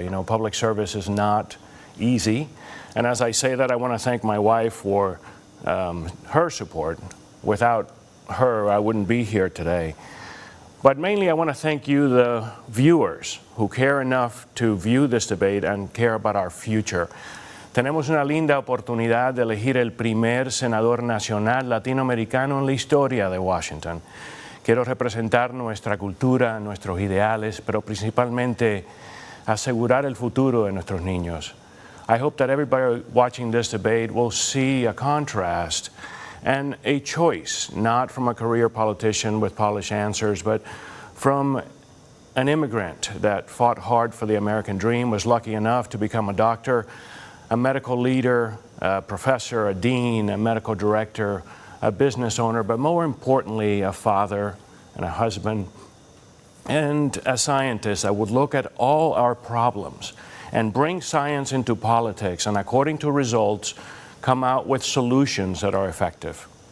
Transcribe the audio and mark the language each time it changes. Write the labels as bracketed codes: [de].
[en] You know, public service is not easy. And as I say that, I want to thank my wife for her support. Without her, I wouldn't be here today. But mainly, I want to thank you, the viewers, who care enough to view this debate and care about our future. [es] Tenemos una linda oportunidad de elegir el primer senador nacional latinoamericano en la historia de Washington. Quiero representar nuestra cultura, nuestros ideales, pero principalmente asegurar el futuro de nuestros niños. [en] I hope that everybody watching this debate will see a contrast and a choice, not from a career politician with polished answers, but from an immigrant that fought hard for the American dream, was lucky enough to become a doctor, a medical leader, a professor, a dean, a medical director, a business owner, but more importantly, a father and a husband, and a scientist that would look at all our problems and bring science into politics, and according to results, come out with solutions that are effective.